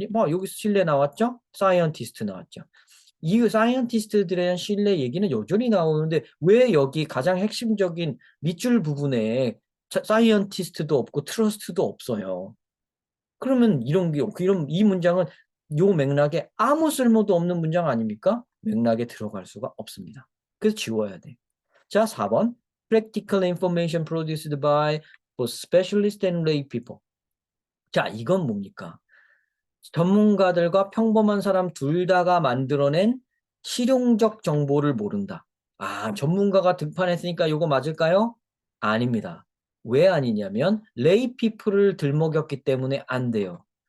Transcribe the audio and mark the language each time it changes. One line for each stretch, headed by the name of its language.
Korean: 여기서 신뢰 나왔죠? 사이언티스트 나왔죠. 이 사이언티스트들에 대한 신뢰 얘기는 여전히 나오는데 왜 여기 가장 핵심적인 밑줄 부분에 사이언티스트도 없고 트러스트도 없어요. 그러면 이 문장은 요 맥락에 아무 쓸모도 없는 문장 아닙니까? 맥락에 들어갈 수가 없습니다. 그래서 지워야 돼. 자, 4번.
English: Practical information produced by both specialist and lay people.
Korean: 자, 이건 뭡니까? 전문가들과 평범한 사람 둘 다가 만들어낸 실용적 정보를 모른다. 전문가가 등판했으니까 이거 맞을까요? 아닙니다. 왜 아니냐면 레이 피플을 들먹였기 때문에 안 돼요.